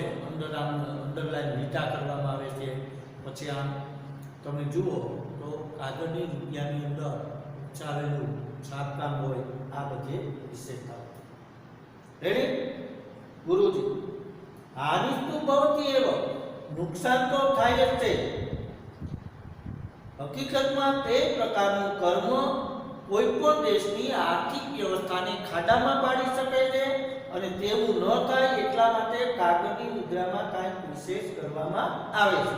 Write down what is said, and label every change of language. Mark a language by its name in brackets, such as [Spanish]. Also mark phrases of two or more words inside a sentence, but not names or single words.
[Gujarati] અંડરલાઈન લીટા કરવામાં આવે છે। પછી આમ તમે જુઓ તો કાગળની રૂપિયાની અંદર ઉચ્ચારેલું છાપકામ હોય। આ બધી વિશેષતાઓ। રેડી? [Sanskrit] ગુરુજી હાનિस्तु भवति एव, [Gujarati] નુકસાન તો થાય જ છે। હકીકતમાં તે પ્રકારનું કર્મ કોઈપણ દેશની આર્થિક વ્યવસ્થાને ખાડામાં પાડી શકે છે અને તેવું ન થાય એટલા માટે કાગળની મુદ્રામાં કાંઈક વિશેષ કરવામાં આવે છે।